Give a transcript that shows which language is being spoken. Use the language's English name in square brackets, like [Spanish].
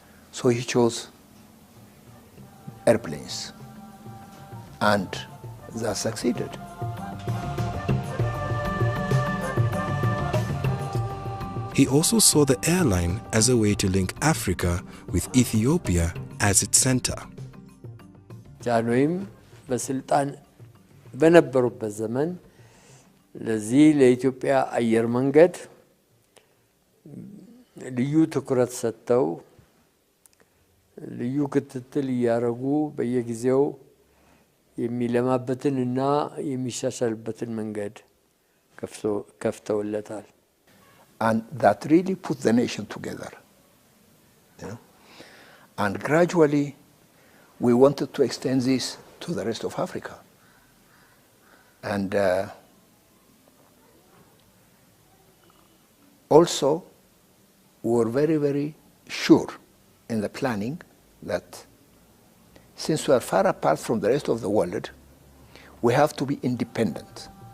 [English] So he chose airplanes, and that succeeded. He also saw the airline as a way to link Africa with Ethiopia as its center. [Amharic] ጃንሆይም በስልጣን በነበሩበት ዘመን ለዚህ ለኢትዮጵያ አየር መንገድ ልዩ ትኩረት ሰጥተው ልዩ ክትትል ያረጉ በየጊዜው የሚለማበትንና የሚሻሻልበትን መንገድ ከፍተውለታል. [English] And that really put the nation together. And gradually we wanted to extend this to the rest of Africa. And also we were very, very sure in the planning that since we are far apart from the rest of the world, we have to be independent.